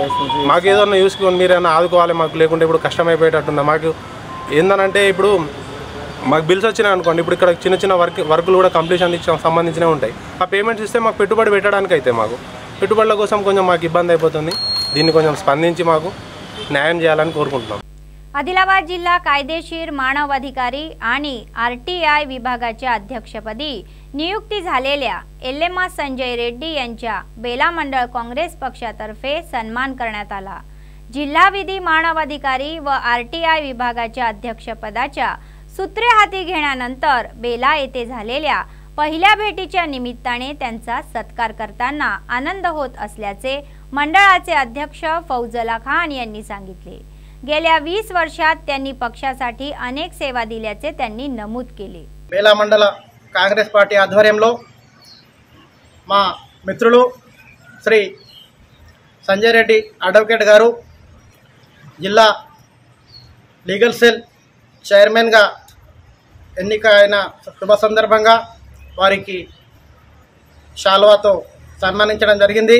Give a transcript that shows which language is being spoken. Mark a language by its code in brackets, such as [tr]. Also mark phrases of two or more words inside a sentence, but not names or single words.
[te] మాకు ఏదన్నా చూసుకొని మీరైనా ఆదుకోవాలి, మాకు లేకుంటే ఇప్పుడు కష్టమైపోయేటట్టుంది. మాకు ఏందనంటే ఇప్పుడు మాకు బిల్స్ వచ్చినాయి అనుకోండి, ఇప్పుడు ఇక్కడ చిన్న వర్కులు కూడా కంప్లీషన్ సంబంధించినవి ఉంటాయి. ఆ పేమెంట్స్ ఇస్తే మాకు పెట్టుబడి పెట్టడానికి అయితే మాకు పెట్టుబడుల కోసం కొంచెం మాకు ఇబ్బంది అయిపోతుంది. దీన్ని కొంచెం స్పందించి మాకు న్యాయం చేయాలని కోరుకుంటున్నాం. [mr] आदिलाबाद जिल्हा कायदेशीर मानव अधिकारी आणि RTI विभागाच्या अध्यक्षपदी नियुक्ती झालेल्या एल्लेमा संजय रेड्डी यांच्या बेला मंडळ काँग्रेस पक्षातर्फे सन्मान करण्यात आला. जिल्हा विधी मानव अधिकारी व RTI विभागाच्या अध्यक्षपदाच्या सूत्रे हाती घेण्यानंतर बेला येथे झालेल्या पहिल्या भेटीच्या निमित्ताने त्यांचा सत्कार करताना आनंद होत असल्याचे मंडळाचे अध्यक्ष फौजला खान यांनी सांगितले. गेल्या 20 वर्षात त्यांनी पक्षासाठी अनेक सेवा दिल्याचे त्यांनी नमूद केले. [te] बेला मंडल कांग्रेस पार्टी आध्वर्यंलो మా మిత్రులు శ్రీ సంజయ్ రెడ్డి అడ్వకేట్ గారు జిల్లా లీగల్ సెల్ చైర్మన్ గా ఎన్నిక అయిన శుభ సందర్భంగా వారికి శాల్వాతో సన్మానించడం జరిగింది.